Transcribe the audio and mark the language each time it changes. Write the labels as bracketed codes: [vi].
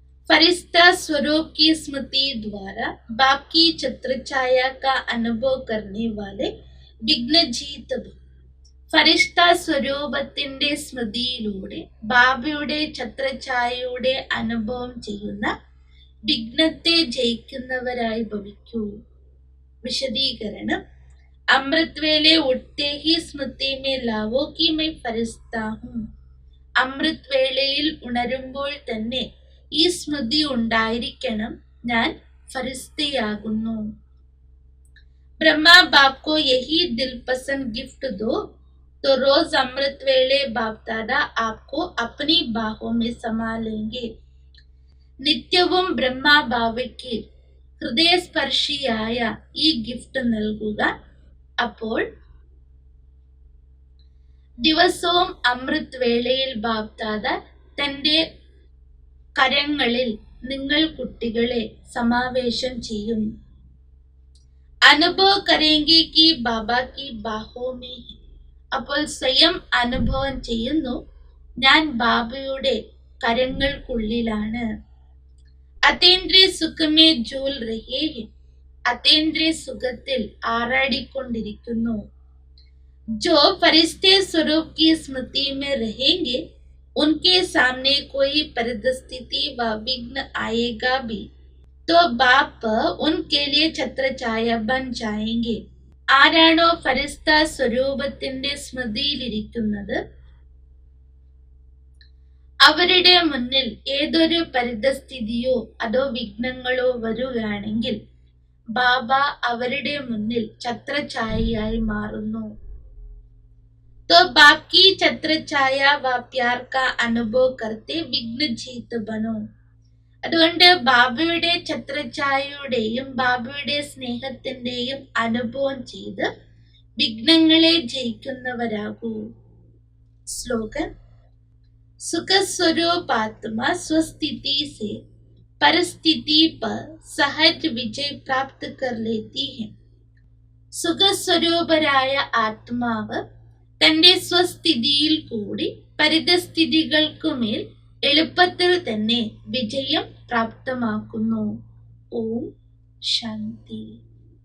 [hi] फरिश्ता स्वरूप की स्मृति द्वारा बाप की छत्र छाया का अनुभव करने वाले विघ्न जीत. [ml] ഫരിഷ്ത സ്വരൂപത്തിന്റെ സ്മൃതിയിലൂടെ ബാബയുടെ ഛത്രഛായയുടെ അനുഭവം ചെയ്യുന്ന വിഘ്നത്തെ ജയിക്കുന്നവരായി ഭവിക്കൂ. വിശദീകരണം. [hi] अमृत वेले उठते ही स्मृति में लावो कि मैं फरिश्ता हूँ. [ml] അമൃത് വേളയിൽ ഉണരുമ്പോൾ തന്നെ ഈ സ്മൃതി ഉണ്ടായിരിക്കണം, ഞാൻ ഫരിസ്തയാകുന്നു. [hi] ब्रह्मा बाप को यही दिल पसंद गिफ्ट दो तो रोज अमृत वेले बाप दादा आपको अपनी बाहों में समा लेंगे. [ml] നിത്യവും ബ്രഹ്മഭാവയ്ക്ക് ഹൃദയസ്പർശിയായ ഈ ഗിഫ്റ്റ് നൽകുക. അപ്പോൾ ദിവസവും അമൃത് വേളയിൽ ബാപ് ദാദ തന്റെ കരങ്ങളിൽ നിങ്ങൾ കുട്ടികളെ സമാവേശം ചെയ്യും. [hi] അനുഭവ കരേങ്കി കി ബാബ കി ബാഹോ മേ ഹെ. [ml] അപ്പോൾ സ്വയം അനുഭവം ചെയ്യുന്നു, ഞാൻ ബാബയുടെ കരങ്ങൾക്കുള്ളിലാണ്. [hi] അതേന്ദ്രിയ സുഖമേ ജൂൽ രഹേ ഹെ. [ml] അതേന്ദ്രിയ സുഖത്തിൽ ആറാടിക്കൊണ്ടിരിക്കുന്നു. [hi] जो फरिश्ते स्वरूप की स्मृति में रहेंगे, उनके सामने कोई परिस्थिति व विघ्न आएगा भी तो बाप उनके लिए छत्रछाया बन जाएंगे. [ml] ആരാണോ ഫരിസ്ത സ്വരൂപത്തിന്റെ സ്മൃതിയിലിരിക്കുന്നത്, അവരുടെ മുന്നിൽ ഏതൊരു പരിതസ്ഥിതിയോ അതോ വിഘ്നങ്ങളോ വരുകയാണെങ്കിൽ ബാബ അവരുടെ മുന്നിൽ ഛത്രഛായയായി മാറുന്നു. [hi] तो बाप की छत्र छाया व प्यार का अनुभव करते विघ्न जीत बनो. [ml] അതുകൊണ്ട് ബാബയുടെ ഛത്രഛായയുടെയും ബാബയുടെ സ്നേഹത്തിന്റെയും അനുഭവം ചെയ്ത് വിഘ്നങ്ങളെ ജയിക്കുന്നവരാകൂ. സ്ലോഗൻ. [hi] സുഖസ്വരൂപാത്മാ സ്വസ്ഥിതി से परिस्थिति पर सहज विजय प्राप्त कर लेती है. [ml] സുഖസ്വരൂപരായ ആത്മാവ് തന്റെ സ്വസ്ഥിതിയിൽ കൂടി പരിതസ്ഥിതികൾക്കുമേൽ എളുപ്പത്തിൽ തന്നെ വിജയം പ്രാപ്തമാക്കുന്നു. ഓം ശാന്തി.